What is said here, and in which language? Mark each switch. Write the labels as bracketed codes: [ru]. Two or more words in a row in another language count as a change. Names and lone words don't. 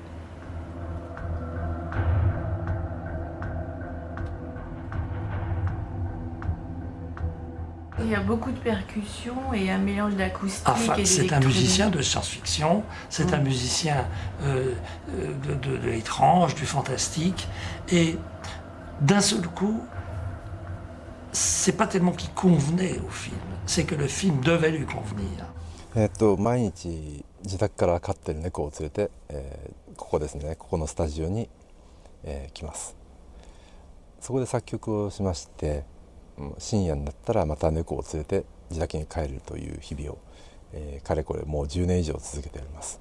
[fr] Il y a beaucoup de percussions et un mélange d'acoustique Enfin, et c'est un musicien de science-fiction, c'est un musicien de l'étrange, du fantastique, et d'un seul coup, c'est pas tellement qu'il convenait au film, c'est que le film devait lui convenir. [ja] 毎日自宅から飼ってる猫を連れて、ここですね、ここのスタジオに、来ます。そこで作曲をしまして、深夜になったらまた猫を連れて自宅に帰るという日々を、かれこれもう10年以上続けております。